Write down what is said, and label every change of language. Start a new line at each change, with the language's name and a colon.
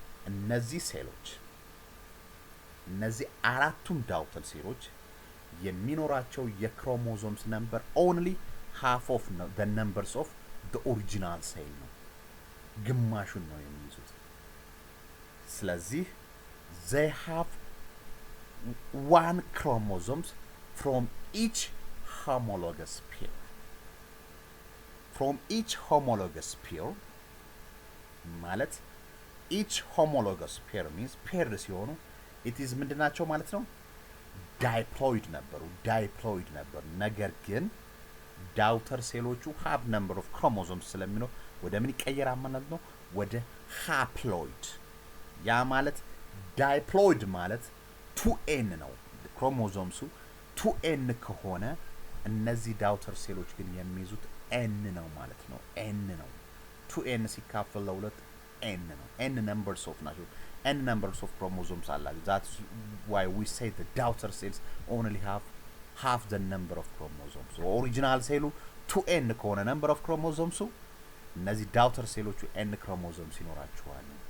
Amharic: እነዚህ ሴሎች እነዚህ አራቱም ዳውተር ሴሎች የሚኖራቸው የክሮሞሶምስ ነምበር
English: only half of the numbers of the original cell
Amharic: ነው። ግማሹን ነው የሚይዙት። ስለዚህ
English: they have 1 chromosomes from each homologous pair. From each homologous pair ማለት each homologous pair means paired ሲሆኑ it is
Amharic: ምንድናቸው ማለት ነው? ዳይፕሎይድ ነበሩ። ነገር ግን ዳውተር ሴሎቹ
English: have number of chromosomes
Amharic: ስለሚኖር ወደ ምን ይቀየራል ማለት ነው? ወደ haploid። ያ ማለት ዳይፕሎይድ ማለት 2n ነው ክሮሞዞምሱ 2n ከሆነ እነዚህ ዳውተር ሴሎች ግን የሚይዙት n ነው ማለት ነው። n ነው 2n ሲካፈል ለሁለት n ነው።
English: n numbers of ናቸው n numbers of chromosomes አላቸው። that's why we say the daughter cells only have half the number of chromosomes።
Amharic: ኦሪጂናል ሴሉ 2n ከሆነ
English: number of chromosomes
Amharic: እነዚህ ዳውተር ሴሎቹ
English: n chromosomes ይኖራቸዋል።